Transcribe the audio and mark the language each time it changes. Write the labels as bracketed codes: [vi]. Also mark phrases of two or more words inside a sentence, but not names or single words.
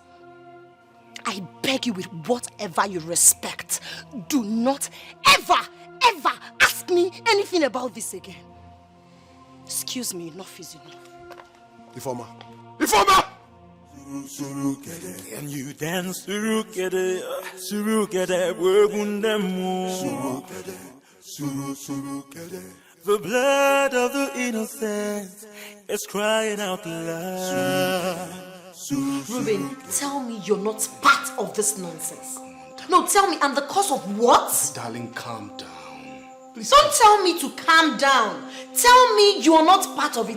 [en] I beg you with whatever you respect, do not ever ask me anything about this again. Excuse me, enough is enough. Ifeoma! Ifeoma! And you dance surukede, surukede, wegundemu. Surukede. The blood of the innocent is crying out loud. Ruben, tell me you're not part of this nonsense. No, tell me, I'm the cause of what? Darling, calm down. Please. Don't tell me to calm down. Tell me you are not part of it.